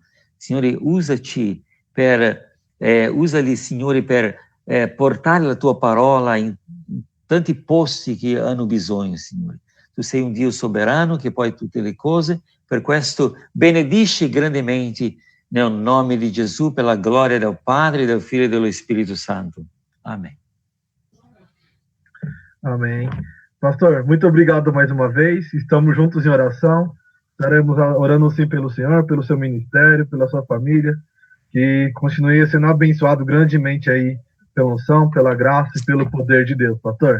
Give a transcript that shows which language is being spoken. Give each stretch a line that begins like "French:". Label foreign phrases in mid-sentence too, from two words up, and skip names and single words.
Italian: Signore, usali, Signore, per portare la tua parola in tanti posti che hanno bisogno, Signore. Tu sei un Dio soberano che puoi tutte le cose, per questo benedisci grandemente nel nome di Gesù, per la gloria del Padre, del Figlio e dello Spirito Santo.
Portuguese: Amém. Amém. Pastor, muito obrigado mais uma vez. Estamos juntos em oração. Estaremos orando sim pelo Senhor, pelo seu ministério, pela sua família, que continue sendo abençoado grandemente aí pela unção, pela graça e pelo poder de Deus, pastor.